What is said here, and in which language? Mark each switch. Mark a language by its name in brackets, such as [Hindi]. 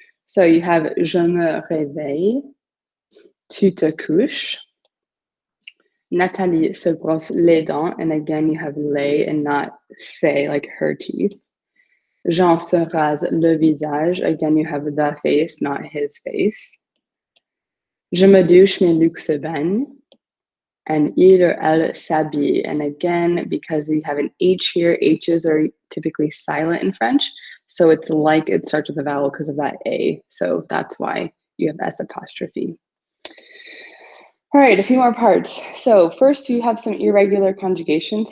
[English] So you have [French] je me réveille, tu te couches, Nathalie se brosse les dents, [English] and again you have les and not say, like her teeth. [French] Jean se rase le visage, [English] again you have the face, not his face. [French] Je me douche, mes Luc se baigne. [English] And il or elle s'habille, and again, because you have an H here, H's are typically silent in French, so it's like it starts with a vowel because of that A, so that's why you have S apostrophe. All right, a few more parts. So first you have some irregular conjugations.